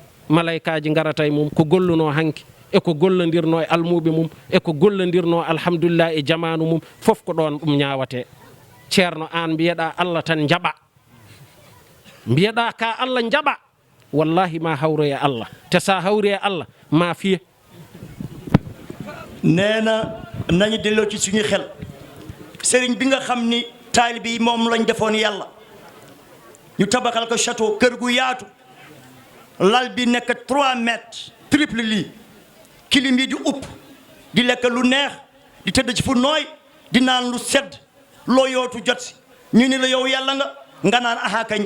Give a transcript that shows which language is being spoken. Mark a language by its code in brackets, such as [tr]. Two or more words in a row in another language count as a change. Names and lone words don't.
[ff] malaykaaji ngarata e mum ko golluno hanki e ko gollodirno e almuɓe mum e ko gollodirno alhamdulillah e jamanu mum fof ko ɗon ɗum ñawate. ceerno an mbiyeɗa Allah tan jaɓa, mbiyeɗa ka Allah jaɓa, wallahi ma hawro e Allah, te sa hawri e Allah ma fiye. [wo] nee na nañu delloo ci suñu xel sëriñ bi nga xam ni taalibe yi moom lañ defoon yàlla ñu tabaxal ko château kër gu yaatu lal bi nekk 3 mètres [fr] triple lit [wo] kilim yi di upp di lekk lu neex di tëdd ci fu nooy di naan lu sedd loo yootu jot si ñu ni la yow yàlla nga naan aha kañ.